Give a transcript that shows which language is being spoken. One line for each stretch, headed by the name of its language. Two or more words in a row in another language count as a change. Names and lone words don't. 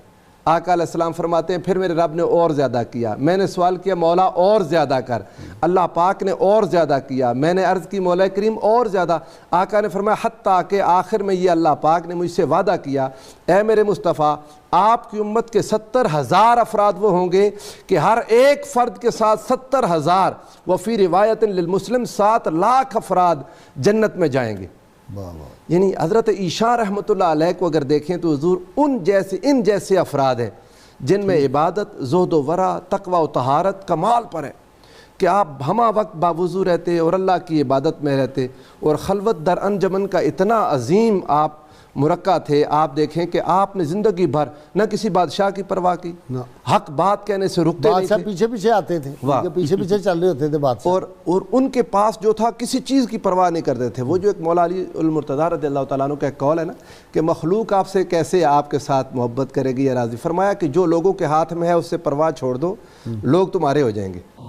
Urdu: آقا
Arabic: علیہ السلام
Urdu: فرماتے ہیں پھر میرے رب نے اور زیادہ کیا، میں نے سوال کیا مولا اور زیادہ کر، اللہ پاک نے اور زیادہ کیا، میں نے عرض کی مولا کریم اور زیادہ، آقا نے فرمایا حتیٰ کہ آخر میں یہ اللہ پاک نے مجھ سے وعدہ کیا اے میرے مصطفیٰ آپ کی امت کے 70,000 افراد وہ ہوں گے کہ ہر ایک فرد کے ساتھ 70,000
Arabic: وفی روایت للمسلم
Urdu: 7 لاکھ افراد جنت میں جائیں گے۔ یعنی حضرت عیشا
Arabic: رحمۃ اللہ علیہ
Urdu: کو اگر دیکھیں تو حضور ان جیسے افراد ہیں جن میں عبادت، زہد و ورع، تقوی و طہارت کمال پر ہے کہ آپ ہمہ وقت باوضو رہتے اور اللہ کی عبادت میں رہتے، اور
Persian: خلوت در انجمن
Urdu: کا اتنا عظیم آپ مرقع تھے۔ آپ دیکھیں کہ آپ نے زندگی بھر نہ کسی بادشاہ کی پرواہ کی، حق بات کہنے سے رکتے نہیں تھے، پیچھے پیچھے آتے تھے، پیچھے چل رہے ہوتے تھے بات سے، اور ان کے پاس جو تھا کسی چیز کی پرواہ نہیں کرتے تھے۔ وہ جو ایک مولا علی المرتضیٰ
Arabic: رضی اللہ تعالیٰ عنہ
Urdu: کا ایک قول ہے نا کہ مخلوق آپ سے کیسے آپ کے ساتھ محبت کرے گی یا راضی، فرمایا کہ جو لوگوں کے ہاتھ میں ہے اس سے پرواہ چھوڑ دو، لوگ تمہارے ہو جائیں گے۔